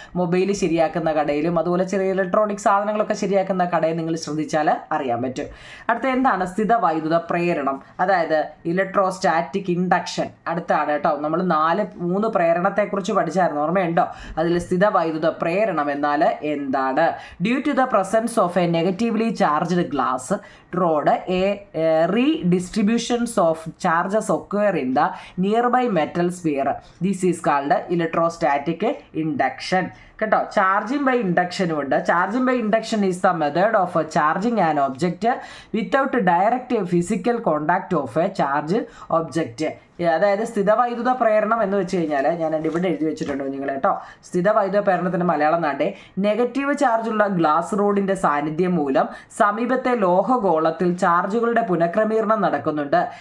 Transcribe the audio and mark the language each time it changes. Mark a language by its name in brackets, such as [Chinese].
[Malayalam] Mobile ശരിയാക്കുന്ന കടയിലും അതുപോലെ ചെറിയ ഇലക്ട്രോണിക് സാധനങ്ങളൊക്കെ ശരിയാക്കുന്ന കടയിൽ നിങ്ങൾ ശ്രദ്ധിച്ചാൽ അറിയാൻ പറ്റും. അടുത്ത എന്താണ് സ്ഥിതവൈദ്യുത പ്രേരണം? അതായത് ഇലക്ട്രോസ്റ്റാറ്റിക് ഇൻഡക്ഷൻ അടുത്താണ് കേട്ടോ. നമ്മൾ 3 പ്രേരണത്തെക്കുറിച്ച് പഠിച്ചായിരുന്നു, ഓർമ്മയുണ്ടോ? അതിൽ സ്ഥിതവൈദ്യുത പ്രേരണം എന്നാൽ എന്താണ്? [English] Due to the presence of a negatively charged glass rod, a redistributions of charges occur in the nearby metal sphere. This is called electrostatic induction. [Malayalam] കേട്ടോ. ചാർജിങ് ബൈ ഇൻഡക്ഷനും ഉണ്ട്. [English] Charging by induction is the method of charging an object without direct physical contact of a charge object. [Malayalam] അതായത് സ്ഥിതവൈദ്യുത പ്രേരണം എന്ന് വെച്ച് കഴിഞ്ഞാൽ ഞാൻ ഇവിടെ എഴുതി വെച്ചിട്ടുണ്ട് നിങ്ങൾ കേട്ടോ. സ്ഥിതവൈദ്യുത പ്രേരണത്തിൻ്റെ മലയാളം നാട്ടെ നെഗറ്റീവ് ചാർജുള്ള ഗ്ലാസ് റോഡിൻ്റെ സാന്നിധ്യം മൂലം സമീപത്തെ ലോഹഗോളത്തിൽ ചാർജുകളുടെ പുനഃക്രമീകരണം നടക്കുന്നുണ്ട്.